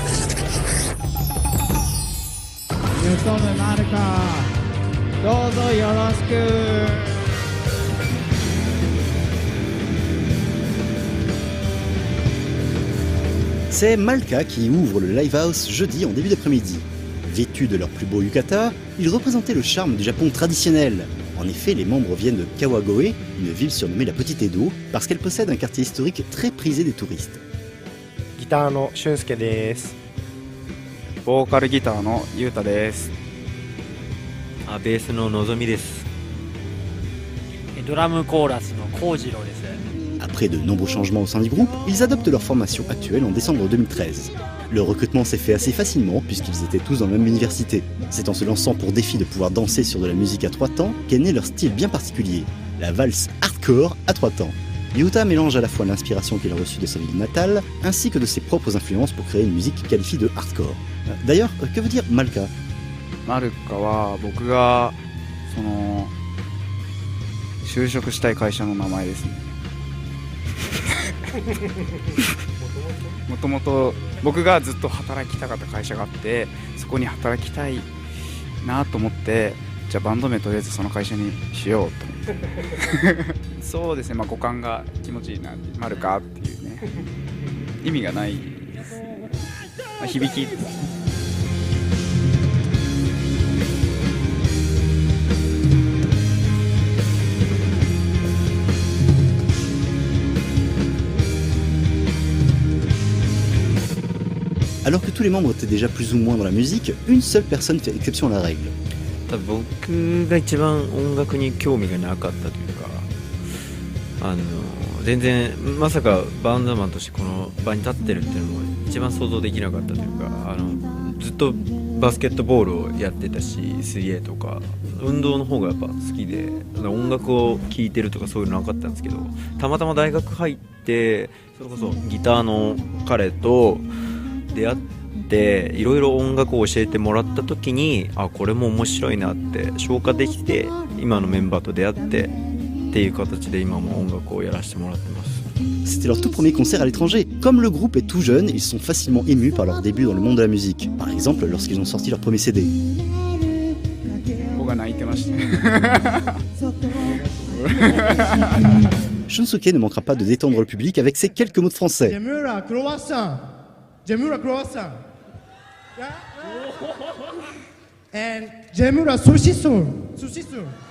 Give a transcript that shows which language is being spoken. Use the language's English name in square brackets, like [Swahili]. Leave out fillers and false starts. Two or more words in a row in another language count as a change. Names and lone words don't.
[French] C'est Malka qui ouvre le Live House jeudi en début d'après-midi. Vêtus de leur plus beau yukata, ils représentaient le charme du Japon traditionnel. En effet, les membres viennent de Kawagoe, une ville surnommée la Petite Edo, parce qu'elle possède un quartier historique très prisé des touristes. [Japanese] Guitar no Shunsuke desu. ボーカルギターのYutaです. ベースのNozomiです. ドラムコーラスのKojiroです. [French] Après de nombreux changements au sein du groupe, ils adoptent leur formation actuelle en décembre 2013. Le recrutement s'est fait assez facilement puisqu'ils étaient tous dans la même université. C'est en se lançant pour défi de pouvoir danser sur de la musique à 3 temps qu'est né leur style bien particulier, la valse hardcore à 3 temps. Yuta mélange à la fois l'inspiration qu'il a reçue de sa ville natale ainsi que de ses propres influences pour créer une musique qualifiée de hardcore. D'ailleurs, que veut dire Malka? [Japanese] Malkaは僕が就職したい会社の名前ですね. もともと僕がずっと働きたかった会社があってそこに働きたいなと思ってじゃあバンド名とりあえずその会社にしようと思ってそうですね、まあ、五感が気持ちいいなマルカっていうね意味がないですね、まあ、響き [French] Alors que tous les membres étaient déjà plus ou moins dans la musique, une seule personne fait exception à la règle. [Japanese] 僕が一番音楽に興味がなかったというか、全然まさかバンドマンとしてこの場に立ってるっていうのも一番想像できなかったというか、ずっとバスケットボールをやってたし、水泳とか運動の方がやっぱ好きで、音楽を聴いてるとかそういうのなかったんですけど、たまたま大学入ってそれこそギターの彼と出会っていろいろ音楽を教えてもらった時にこれも面白いなって消化できて今のメンバーと出会ってっていう形で今も音楽をやらせてもらってます。 [French] C'était leur tout premier concert à l'étranger. Comme le groupe est tout jeune, ils sont facilement émus par leur début dans le monde de la musique. Par exemple, lorsqu'ils ont sorti leur premier CD. [Japanese] 僕が泣いてました [French] Shunsuke ne manquera pas de détendre le public avec ses quelques mots de français. Jemura croissant. And Jemura sushisu. Sushisu.